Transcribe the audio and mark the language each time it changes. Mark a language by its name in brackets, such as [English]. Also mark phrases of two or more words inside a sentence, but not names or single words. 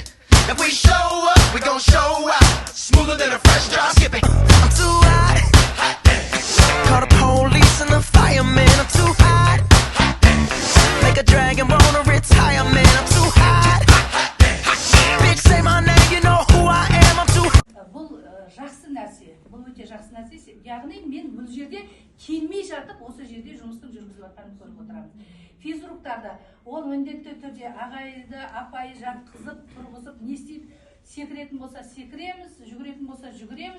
[English] If we show up, we gon' show out. Smoother than a fresh drop skipping. I'm too hot. Call the police and the fireman. I'm too hot. Make a dragon wanna retire, man. I'm too hot. Bitch, say my name, you know who I am. I'm too hot. [Kazakh] Бұл жақсы нәрсе, бұл өте жақсы нәрсе. Яғни мен бұл жерде келмей жатып осы жерде жұмыстың жүргізіп жатқанын көріп отырамыз. Физруктарда ол міндетті түрде ағайды, апайы жатқызып, тұрғызып, не істейді? Секіретін болса секіреміз, жүгіретін болса жүгіреміз.